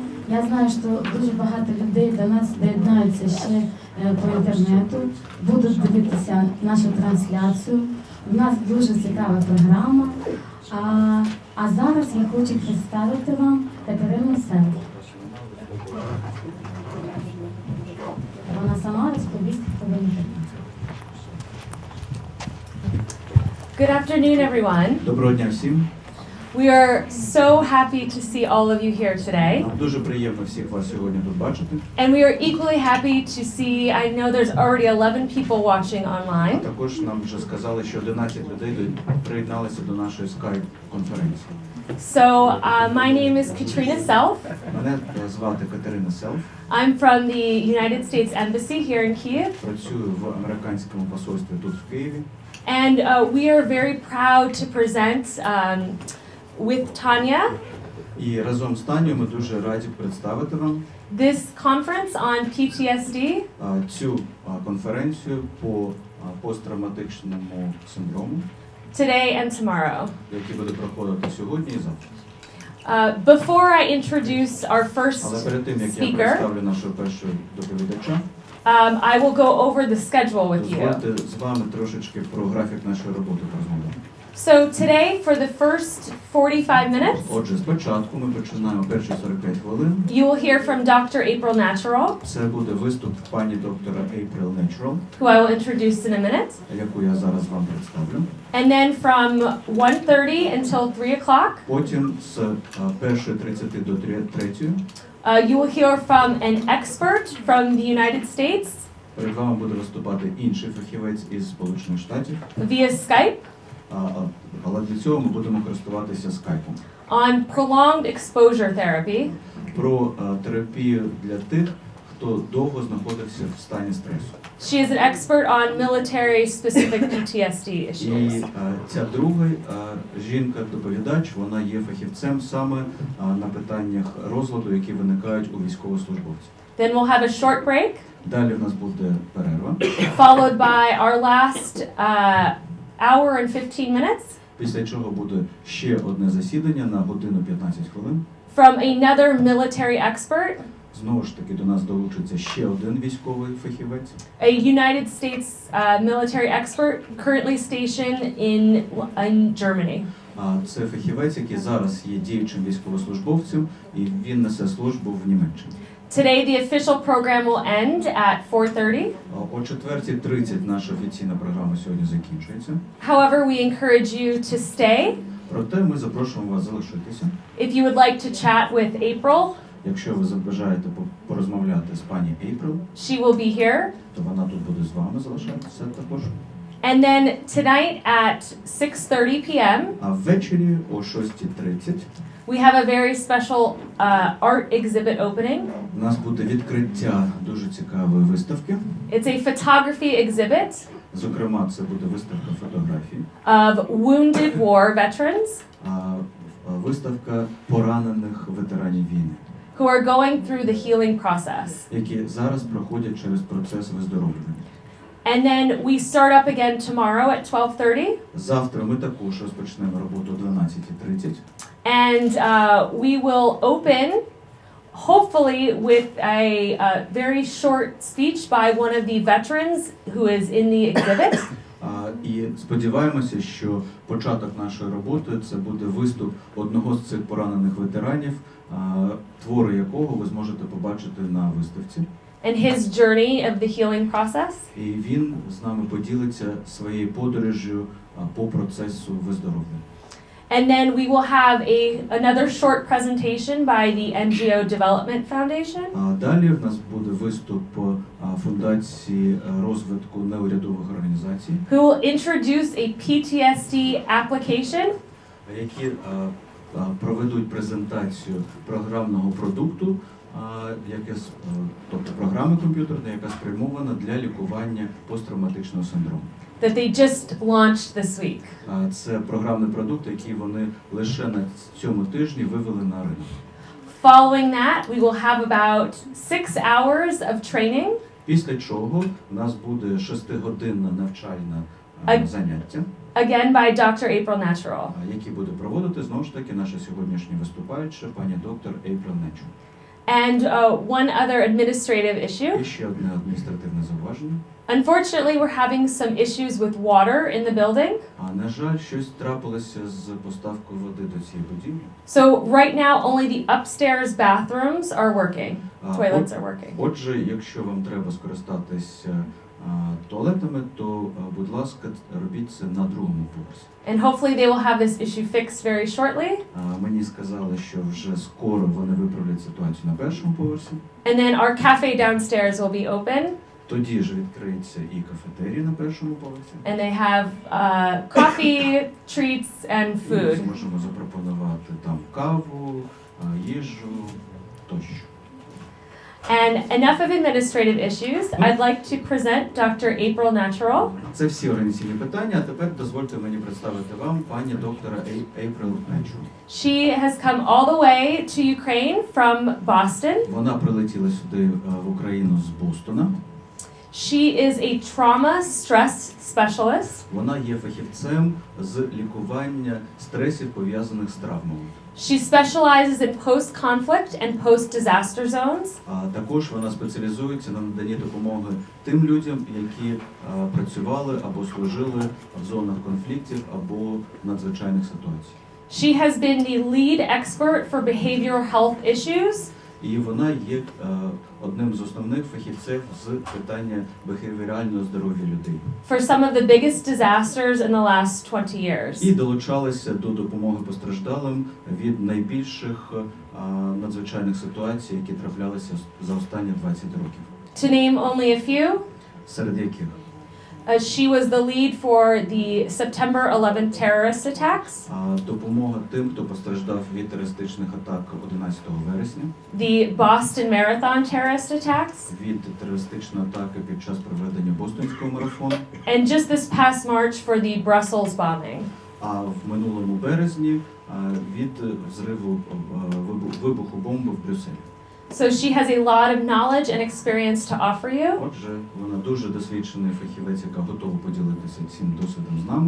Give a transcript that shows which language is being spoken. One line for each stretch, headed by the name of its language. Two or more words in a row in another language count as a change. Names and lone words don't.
Ukrainian: Я знаю, що дуже багато людей до нас доєднаються ще по інтернету, будуть дивитися нашу трансляцію. У нас дуже цікава програма. А зараз я хочу представити вам Катерину Сел. Вона сама розповість про інтернет.
English: Good afternoon, everyone.
Ukrainian: Доброго дня всім.
English: We are so happy to see all of you here today.
Ukrainian: Нам дуже приємно всіх вас сьогодні тут бачити.
English: And we are equally happy to see, I know there's already 11 people watching
Ukrainian: А
English: online.
Ukrainian: також нам вже сказали, що 11 людей приєдналися до нашої Skype-конференції.
English: So my name is Katrina Self.
Ukrainian: Мене звати Катерина Селф.
English: I'm from the United States Embassy here in Kyiv.
Ukrainian: Працюю в американському посольстві тут в Києві.
English: And we are very proud to present with Tanya
Ukrainian: І разом з Танією ми дуже раді представити вам
English: this conference on PTSD.
Ukrainian: Цю конференцію по посттравматичному синдрому,
English: Today and tomorrow.
Ukrainian: який буде проходити сьогодні і завтра.
English: Before I introduce our
Ukrainian: Але
English: first
Ukrainian: перед тим, як я
English: speaker,
Ukrainian: представлю нашого першого доповідача,
English: I will go over the schedule with you.
Ukrainian: дозвольте з вами трошечки про графік нашої роботи розмовляти.
English: So today, for the first 45 minutes,
Ukrainian: Отже, спочатку ми починаємо перші 45 хвилин.
English: you will hear from Dr. April Natural,
Ukrainian: Це буде виступ пані доктора April Natural,
English: who I will introduce in a minute.
Ukrainian: яку я зараз вам представлю.
English: And then from 1:30 until 3 o'clock,
Ukrainian: Потім з 1:30 до 3:00
English: you will hear from an expert from the United States
Ukrainian: перед вами буде виступати інший фахівець із Сполучених Штатів.
English: via Skype
Ukrainian: Але для цього ми будемо користуватися скайпом.
English: on prolonged exposure therapy.
Ukrainian: Про терапію для тих, хто довго знаходився в стані стресу.
English: She is an expert on military-specific PTSD
Ukrainian: І
English: issues.
Ukrainian: ця друга жінка-доповідач, вона є фахівцем саме на питаннях розладу, які виникають у військовослужбовців.
English: Then we'll have a short break,
Ukrainian: Далі в нас буде перерва,
English: followed by our last hour and 15 minutes
Ukrainian: після чого буде ще одне засідання на годину 15 хвилин.
English: from another military expert,
Ukrainian: Знову ж таки, до нас долучиться ще один військовий фахівець.
English: a United States military expert currently stationed in Germany.
Ukrainian: Це фахівець, який зараз є діючим військовослужбовцем, і він несе службу в Німеччині.
English: Today, the official program will end at 4:30.
Ukrainian: О 4:30 наша офіційна програма сьогодні закінчується.
English: However, we encourage you to stay.
Ukrainian: Проте ми запрошуємо вас залишитися.
English: If you would like to chat with April,
Ukrainian: Якщо ви забажаєте порозмовляти з пані April,
English: she will be here.
Ukrainian: то вона тут буде з вами залишатися також.
English: And then tonight at 6:30 p.m.,
Ukrainian: А ввечері о 6:30
English: we have a very special art exhibit opening.
Ukrainian: у нас буде відкриття дуже цікавої виставки.
English: It's a photography exhibit
Ukrainian: Зокрема, це буде виставка фотографій,
English: of wounded war veterans
Ukrainian: виставка поранених ветеранів війни,
English: who are going through the healing process.
Ukrainian: які зараз проходять через процес виздоровлення.
English: And then we start up again tomorrow at 12:30.
Ukrainian: Завтра ми також розпочнемо роботу о 12:30.
English: And we will open, hopefully, with a very short speech by one of the veterans who is in the exhibit.
Ukrainian: І сподіваємося, що початок нашої роботи це буде виступ одного з цих поранених ветеранів, твори якого ви зможете побачити на виставці.
English: And his journey of the healing process.
Ukrainian: І він з нами поділиться своєю подорожжю по процесу виздоровлення.
English: And then we will have another short presentation by the NGO Development Foundation.
Ukrainian: Далі в нас буде виступ фундації розвитку неурядових організацій,
English: Who will introduce a PTSD application
Ukrainian: які проведуть презентацію програмного продукту, тобто програми комп'ютерної, яка спрямована для лікування посттравматичного синдрому.
English: that they just launched this week.
Ukrainian: Це програмний продукт, який вони лише на цьому тижні вивели на ринок.
English: Following that, we will have about 6 hours of training.
Ukrainian: Після чого в нас буде 6-годинне навчальне заняття,
English: Again by Dr. April Natural.
Ukrainian: які буде проводити знову ж таки наша сьогоднішня виступаюча пані доктор April Natural.
English: And one other administrative issue.
Ukrainian: І ще одне адміністративне зауваження.
English: Unfortunately, we're having some issues with water in the building.
Ukrainian: На жаль, щось трапилося з поставкою води до цієї будівлі.
English: So right now, only the upstairs bathrooms are working. Toilets are working.
Ukrainian: Отже, якщо вам треба скористатися туалетами, то, будь ласка, робіть це на другому поверсі.
English: And hopefully they will have this issue fixed very shortly.
Ukrainian: Мені сказали, що вже скоро вони виправлять ситуацію на першому поверсі.
English: And then our cafe downstairs will be open.
Ukrainian: Тоді ж відкриється і кафетерія на першому поверсі.
English: And they have coffee, treats, and
Ukrainian: Ми
English: food.
Ukrainian: зможемо запропонувати там каву, їжу тощо.
English: And enough of administrative issues. I'd like to present Dr. April Natural.
Ukrainian: Це всі організаційні питання, а тепер дозвольте мені представити вам пані доктора April Natural.
English: She has come all the way to Ukraine from Boston.
Ukrainian: Вона прилетіла сюди в Україну з Бостона.
English: She is a trauma stress specialist.
Ukrainian: Вона є фахівцем з лікування стресів, пов'язаних з травмами.
English: She specializes in post-conflict and post-disaster zones.
Ukrainian: Також вона спеціалізується на наданні допомоги тим людям, які працювали або служили в зонах конфліктів або надзвичайних ситуацій.
English: She has been the lead expert for behavioral health issues.
Ukrainian: І вона є одним з основних фахівців з питання біхевіорального здоров'я людей.
English: For some of the biggest disasters in the last 20 years.
Ukrainian: І долучалися до допомоги постраждалим від найбільших надзвичайних ситуацій, які траплялися за останні 20 років.
English: To name only a few,
Ukrainian: Серед яких
English: she was the lead for the September 11th terrorist attacks,
Ukrainian: допомога тим, хто постраждав від терористичних атак 11 вересня,
English: the Boston Marathon terrorist attacks,
Ukrainian: від терористичної атаки під час проведення Бостонського марафону,
English: and just this past March for the Brussels bombing.
Ukrainian: а в минулому березні від взриву вибуху бомби в Брюсселі.
English: So she has a lot of knowledge and experience to offer you,
Ukrainian: Отже, вона дуже досвідчений фахівець, яка готова поділитися цим досвідом з нами.